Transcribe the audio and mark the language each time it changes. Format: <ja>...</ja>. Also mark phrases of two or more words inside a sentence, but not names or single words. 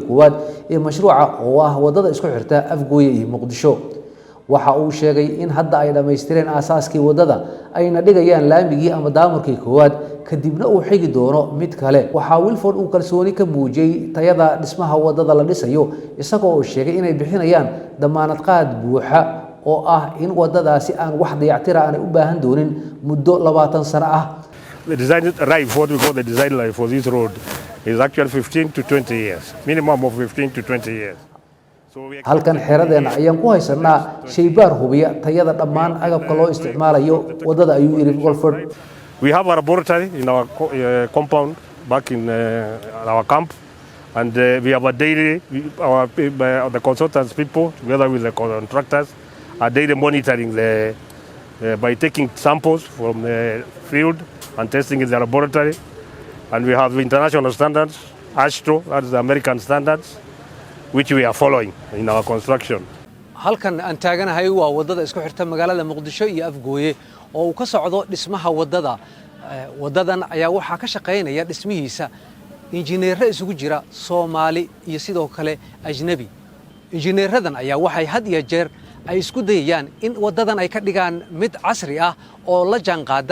<so>koowaad ee mashruuca oo ah wadada isku xirta Afgooye iyo Muqdisho waxa uu sheegay in hadda ay dhamaystireen aasaaskii wadada ayna dhigayaan laamigii ama daamurkii koowaad kadibna uu xigi doono mid kale waxa Wilford uu kalsooni ka muujiyay tayada dhismaha wadada la dhisayo isagoo uu sheegay inay bixinayaan damaanad qaad buuxa oo ah in wadadaasi aan wax dayactir ah u baahan doonin muddo 20 sano ah.</so> <en>The design life, what we call the design life for this road, is actually 15 to 20 years, minimum of 15 to 20 years.</en> <so>halkan xeeradeena ayaan ku haysanaa shaybaar hubiya tayada dhammaan agabka loo isticmaalayo wadada ayuu yiri Wilford.</so> <en>We have a laboratory in our compound back in our camp, and we have a daily, the consultants people together with the contractors are daily monitoring by taking samples from the field and testing in the laboratory. And we have international standards, AASHTO, that's the American standards, which we are following in our construction.</en> <so>halkan aan taaganahay waa wadada isku xirta magaalada Muqdisho iyo Afgooye oo uu ka socdo dhismaha wadada wadadan ayaa waxa ka shaqeynaya dhismihiisa injineero isugu jira Soomaali iyo sidoo kale ajnabi injineeradan ayaa waxay had iyo jeer ay isku dayayaan in wadadan ay ka dhigaan mid casri ah oo la jaanqaada</so>